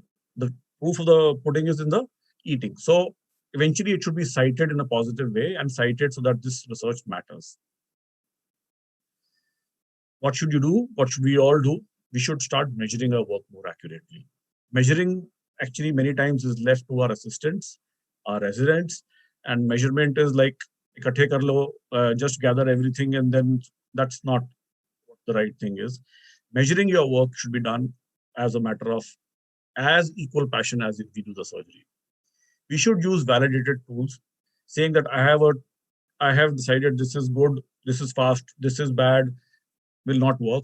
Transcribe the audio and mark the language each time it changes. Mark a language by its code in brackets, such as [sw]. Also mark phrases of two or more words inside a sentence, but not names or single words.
[en] The proof of the pudding is in the eating. So eventually it should be cited in a positive way and cited so that this research matters. What should you do? What should we all do? We should start measuring our work more accurately. Measuring actually many times is left to our assistants, our residents, and measurement is like [hi] इकट्ठे कर लो, [en] just gather everything, and then that's not what the right thing is. Measuring your work should be done as a matter of as equal passion as if we do the surgery. We should use validated tools, saying that I have decided this is good, this is fast, this is bad, will not work.